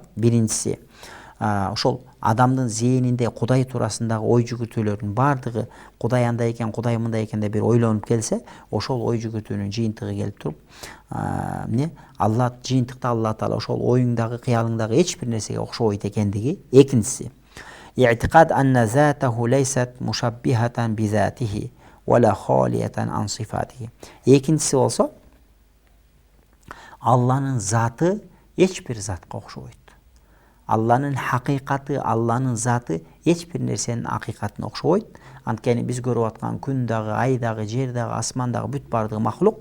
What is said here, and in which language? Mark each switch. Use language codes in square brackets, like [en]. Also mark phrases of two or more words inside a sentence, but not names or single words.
[ky] Биринчиси, ошол адамдын зээнинде Кудай туурасындагы ой жүгүртүүлөрдүн бардыгы Кудай андай экен, Кудай мындай экен деп бир ойлонуп келсе, ошол ой жүгүртүүнүн жыйынтыгы келип туруп, Алла жыйынтыкта Алла Таала ошол оюңдагы, кыялыңдагы эч бир нерсеге окшобойт экендиги. Экинчиси, [ar] اعتقاد أن ذاته ليست مشابهة بذاته ولا خالية عن صفاته. [ky] Экинчиси болсо, Алланын заты эч бир затка окшобойт. Алланын хакыйкаты, Алланын заты эч бир нерсенин акыйкатына окшобойт. Анткени биз көрүп аткан күн дагы, ай дагы, жер дагы, асман дагы бүт бардыгы махлук.